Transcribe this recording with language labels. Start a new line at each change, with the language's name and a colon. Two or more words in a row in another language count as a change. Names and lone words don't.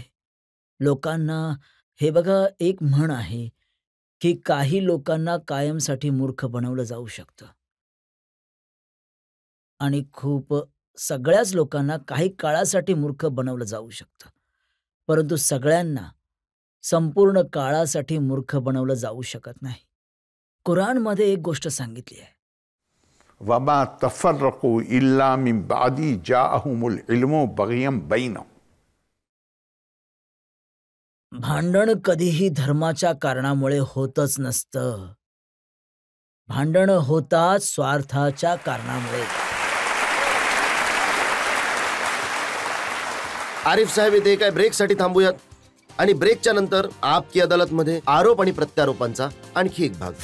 Marathi: लोकांना हे बघा, एक म्हण आहे की काही लोकांना कायमसाठी मूर्ख बनवलं जाऊ शकतं आणि सगळ्याच लोकांना काही काळासाठी मूर्ख बनवलं जाऊ शकतं, परंतु सगळ्यांना संपूर्ण काळासाठी मूर्ख बनवलं जाऊ शकत नाही. कुराणमध्ये एक गोष्ट सांगितली आहे,
Arabic: وما تفرقوا إلا من بعد جاءهم العلم بغيا بينهم.
Marathi: भांडण कधीही धर्माच्या कारणामुळे होतच नसतं. भांडण होतात स्वार्थाच्या कारणामुळे. आरिफ साहेब, इथे काय ब्रेकसाठी थांबूयात आणि ब्रेकच्या नंतर आपकी अदालतमध्ये आरोप आणि प्रत्यारोपांचा आणखी एक भाग.